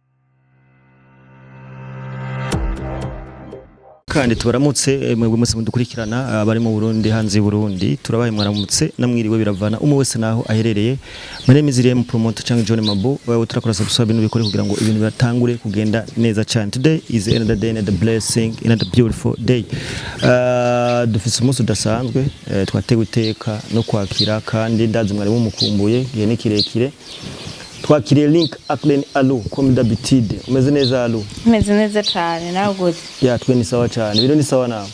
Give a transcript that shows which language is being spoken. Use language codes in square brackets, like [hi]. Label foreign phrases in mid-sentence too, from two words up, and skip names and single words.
[rn] kandi tubaramutse mwebwe mwese mudukurikirana abari mu Burundi hanze y'Uburundi turabaye mwaramutse namwiriwe biravana umwe wese naho aherereye mane miziriye mu promoter cyangwa John Mabo wewe turakora subscribe ibintu bikore kugira ngo ibintu biratangure kugenda neza cyane. [en] Today is another day, another blessing, another beautiful day. [rn] Dufise umunsi udasanzwe twatewe iteka no kwakira kandi ndazi mwari mumukumbuye gihe ni kirekire twakiriye Link Aklen Alu [fr] comme d'habitude. [rn] Umeze neza Alu? Umeze neza cyane nawe gute? Ya twe ni sawa cyane. Biro ni sawa nawe?